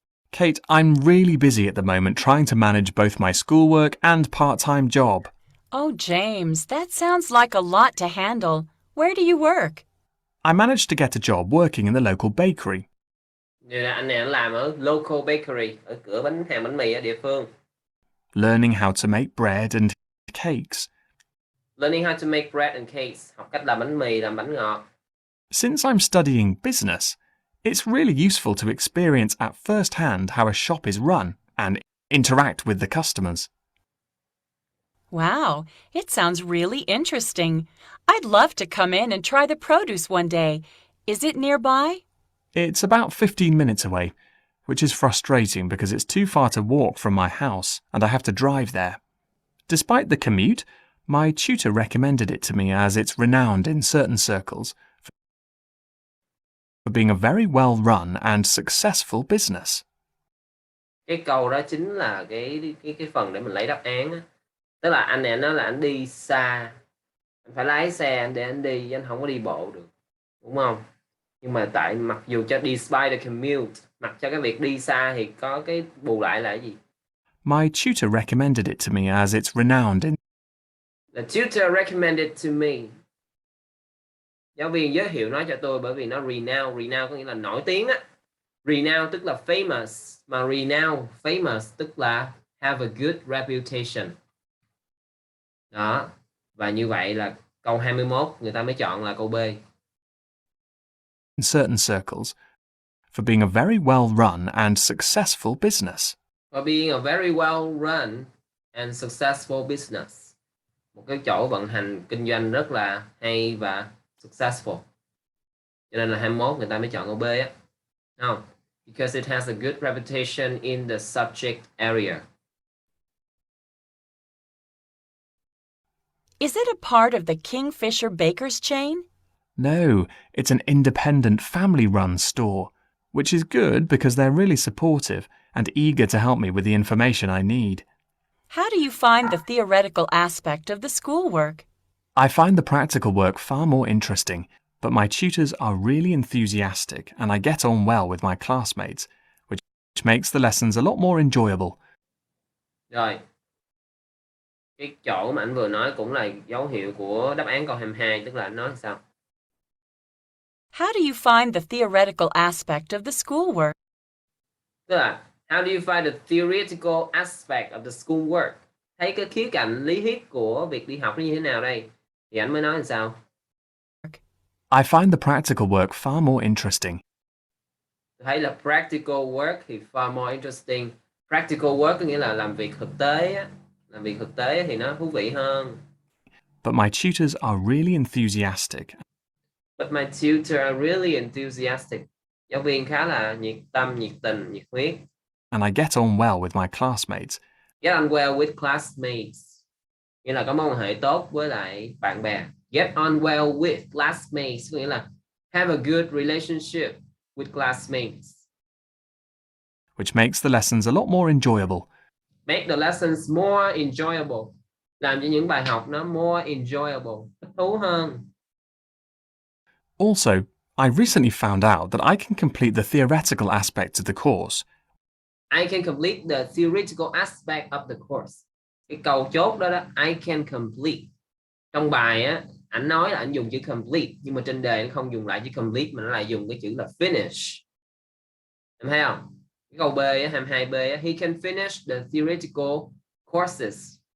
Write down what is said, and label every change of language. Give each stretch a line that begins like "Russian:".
English: Kate, I'm really busy at the moment trying to manage both my schoolwork and part-time job. Oh, James, that sounds like a lot to handle. Where do you work? I managed to get a job working in the local bakery.
Vietnamese: Vậy là anh này anh làm ở
English: local bakery,
Vietnamese: ở cửa hàng bánh mì ở địa phương.
English: Learning how to make bread and cakes. Learning how to make bread and cakes.
Vietnamese: Học cách làm bánh mì, làm bánh ngọt.
English: Since I'm studying business, it's really useful to experience at first hand how a shop is run and interact with the customers. Wow, it sounds really interesting. I'd love to come in and try the produce one day. Is it nearby? It's about 15 minutes away, which is frustrating because it's too far to walk from my house and I have to drive there. Despite the commute, my tutor recommended it to me as it's renowned in certain circles for being a very well-run and successful business.
Vietnamese: Cái câu đó chính là cái phần để mình lấy đáp án á. Tức là anh này nói là anh đi xa, anh phải lái xe để anh đi, anh không có đi bộ được, đúng không? Nhưng mà tại mặc dù cho
English: despite the commute,
Vietnamese: mặc cho cái việc đi xa thì có cái bù lại là cái gì?
English: My tutor recommended it to me as it's renowned in The tutor recommended to me.
Vietnamese: Giáo viên giới thiệu nó cho tôi bởi vì nó renowned. Renowned có nghĩa là nổi tiếng á.
English: Renowned
Vietnamese: tức là
English: famous.
Vietnamese: Mà
English: renowned, famous
Vietnamese: tức là
English: have a good reputation.
Vietnamese: Đó. Và như vậy là câu 21 người ta mới chọn là câu B.
English: in certain circles for being a very well-run and successful business. For being a very well-run and successful business.
Vietnamese: Một cái chỗ vận hành kinh doanh rất là hay và successful. Cho nên là 21 người ta mới chọn câu B á.
English: No, because it has a good reputation in the subject area. Is it a part of the Kingfisher Baker's chain? No, it's an independent family-run store, which is good because they're really supportive and eager to help me with the information I need. How do you find the theoretical aspect of the schoolwork? I find the practical work far more interesting, but my tutors are really enthusiastic and I get on well with my classmates, which makes the lessons a lot more enjoyable.
Vietnamese: Rồi, cái chỗ mà anh vừa nói cũng là dấu hiệu của đáp án câu 22, tức là anh nói sao?
English: How do you find the theoretical aspect of the schoolwork?
Vietnamese: Tức là
English: how do you find the theoretical aspect of the schoolwork?
Vietnamese: Thấy cái khía cạnh lý thuyết của việc đi học nó như thế nào đây? Thì anh mới nói làm sao?
English: I find the practical work far more interesting.
Vietnamese: Thấy là
English: practical work
Vietnamese: thì
English: far more interesting.
Vietnamese: Practical work có nghĩa là làm việc thực tế á. Làm việc thực tế thì nó thú vị hơn.
English: But my tutors are really enthusiastic. But my tutor are really enthusiastic.
Vietnamese: Giáo viên khá là nhiệt tâm, nhiệt tình, nhiệt huyết.
English: And I get on well with my classmates. Get on well with classmates.
Vietnamese: Nghĩa là có mối quan hệ tốt với lại bạn bè.
English: Get on well with classmates.
Vietnamese: Có nghĩa là
English: have a good relationship with classmates. Which makes the lessons a lot more enjoyable. Make the lessons more enjoyable.
Vietnamese: Làm cho những bài học nó
English: more enjoyable.
Vietnamese: Thích thú hơn.
English: Also, I recently found out that I can complete the theoretical aspects of the course. I can complete the theoretical aspect of the course.
Vietnamese: Cái câu chốt đó đó,
English: I can complete.
Vietnamese: Trong bài á, anh nói là anh dùng chữ complete, nhưng mà trên đề nó không dùng lại chữ complete mà nó lại dùng cái chữ là finish. Em thấy không? Cái câu B á, 22B á,
English: he can finish the theoretical courses.